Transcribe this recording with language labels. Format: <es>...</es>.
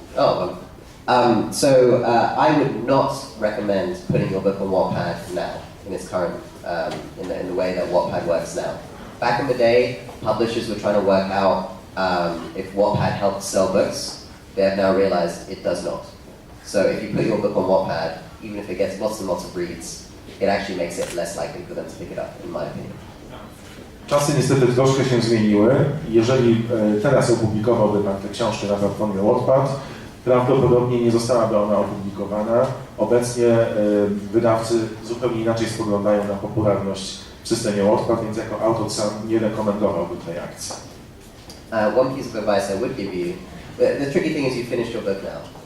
<en>Oh, I would not recommend putting your book on Wattpad now in its current in the way that Wattpad works now. Back in the day, publishers were trying to work out if Wattpad helped sell books. They have now realized it does not. So if you put your book on Wattpad, even if it gets lots and lots of reads, it actually makes it less likely for them to pick it up, in my opinion.</en> <pl>Czasy niestety troszkę się zmieniły. Jeżeli teraz opublikowałby Pan tę książkę na platformie Wattpad, prawdopodobnie nie zostałaby ona opublikowana. Obecnie wydawcy zupełnie inaczej spoglądają na popularność w systemie Wattpad, więc jako autor sam nie rekomendowałby tej akcji.</pl> <en>One piece of advice I would give you, the tricky thing is you finished your book now.</en>